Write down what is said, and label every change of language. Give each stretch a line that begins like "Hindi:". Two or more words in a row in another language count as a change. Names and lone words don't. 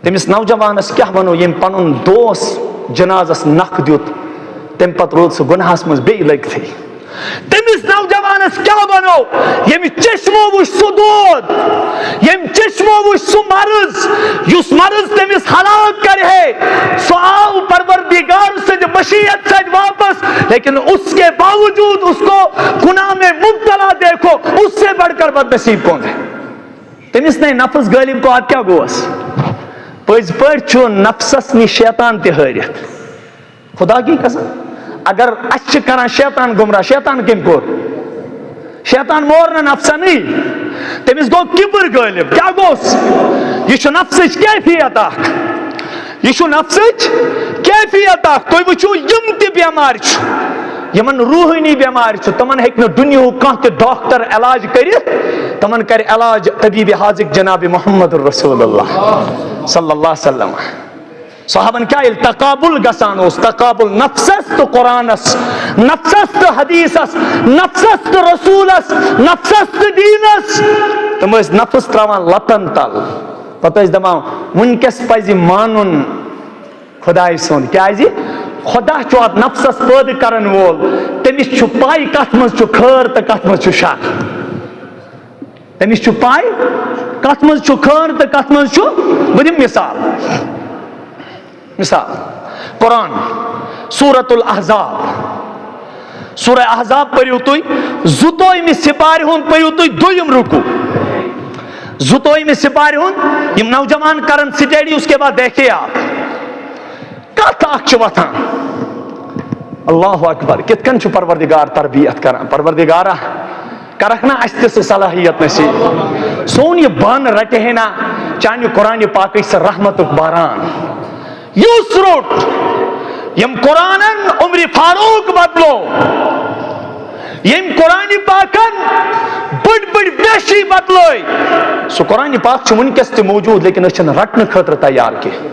Kashmiri: تٔمِس نوجوانس کیٛاہ وَنو ییٚمۍ پنُن دوس جنازس نکھ دیُت تمہِ پتہٕ روٗد سُہ گۄنہس منٛز بیٚیہِ لٔگتھٕے. تٔمِس نوجوانس کیٛاہ وَنو ییٚمہِ چشمو وٕچھ سُہ دود ییٚمہِ چشمو وٕچھ سُہ مرض یُس مرض تٔمِس ہلاک کرِ ہے. سُہ آو پروردگار سٕنٛدِ مشیت سۭتۍ واپس
Urdu: لیکن اس کے باوجود اس کو گناہ میں مبتلا دیکھو اس سے بڑھ کر بد نصیب کون ہے.
Kashmiri: تٔمِس نے نفس غٲلب کو ادٕ کیٛاہ گوس؟ پٔزۍ پٲٹھۍ چھُ نفسس نِش شیطان تہِ ہٲرِتھ.
Urdu: خدا کی قسم اگر
Kashmiri: اَسہِ چھِ کران شیطان گمراہ شیطان کٔمۍ کوٚر؟ شیطان مور نہٕ نفسنٕے. تٔمِس گوٚو کِبر غٲلب. کیٛاہ گوٚس؟ یہِ چھُ نفسٕچ کیفیت اکھ. یہ چھُ نفسٕچ کیفیت اکھ. تُہۍ وٕچھِو یِم تہِ بٮ۪مارِ چھِ یِمن روحٲنی بٮ۪مارِ چھِ تِمن ہیٚکہِ نہٕ دُنیہُک کانٛہہ تہِ ڈاکٹر علاج کٔرِتھ. تِمن کرِ علاج طبیٖبِ حاذق جناب محمد
Arabic: رسول اللہ صلی اللہ علیہ وسلم.
Kashmiri: صحابن کیا ییٚلہِ تقابل گژھان اوس تقابل نفسس تہٕ قرآنس نفسس تہٕ حدیثس نفسس تہٕ رسوٗلس نفسس تہٕ دیٖنس تِم ٲسۍ نفس تراوان لتن تل. پتہٕ ٲسۍ دپان وٕنکیٚس پزِ مانُن خۄداے سُنٛد. کیازِ خۄدا چھُ اتھ نفسس پٲدٕ کرن وول. تٔمِس چھُ پاے کتھ منٛز چھُ خٲر تہٕ کتھ منٛز چھُ شر. تٔمِس چھُ پاے کتھ منٛز چھُ خٲر تہٕ کتھ منٛز چھُ. بہٕ دِمہٕ مثال قرآن سورت الاحزاب سورہ احزاب پٔرِو تُہۍ 22 سپارِ ہُنٛد پٔرِو تُہۍ 2م رُکوٗ. 22 سپارِ ہُنٛد یِم نوجوان کرن سٹیڈی
Urdu: اس کے بعد دیکھے آپ
Kashmiri: کتھ اکھ چھِ وۄتھان.
Arabic: اللہ اکبر
Kashmiri: کِتھ کٔنۍ چھُ پروردگار تربیت کران. پروردگارا کرکھ نا اَسہِ تہِ سُہ صلاحیت نصیٖب. سون یہِ بانہٕ رٹہِ ہے نا چانہِ قرآنہِ پاکٕچ سۄ رحمتُک باران. یُس روٚٹ ییٚمۍ قرآنن عمرِ فاروق بدلو ییٚمۍ قرآنہِ پاکن بٔڑۍ بٔڑۍ ویشی بدلٲے سُہ قرآنہِ پاک چھُ وٕنکیٚس تہِ موجوٗد لیکن أسۍ چھِنہٕ رٹنہٕ خٲطرٕ تیار کینٛہہ.